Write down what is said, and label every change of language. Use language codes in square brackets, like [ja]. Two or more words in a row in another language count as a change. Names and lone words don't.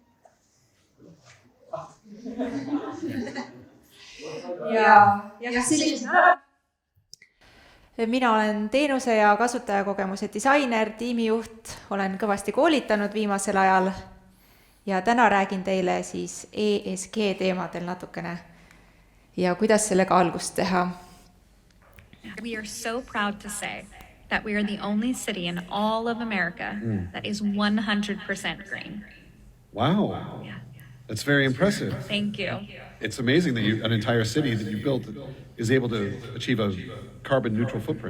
[et] Ja sellisena olema. Mina olen teenuse ja kasutajakogemuse disainer, tiimijuht, olen kõvasti koolitanud viimasel ajal ja täna räägin teile siis ESG teemadel natukene ja kuidas sellega algust teha. [en] We are so proud to say that we are the only city in all of America that is 100% green. Wow. Yeah. That's very impressive. Thank you. It's amazing that an entire city that you built is able to achieve a carbon neutral footprint.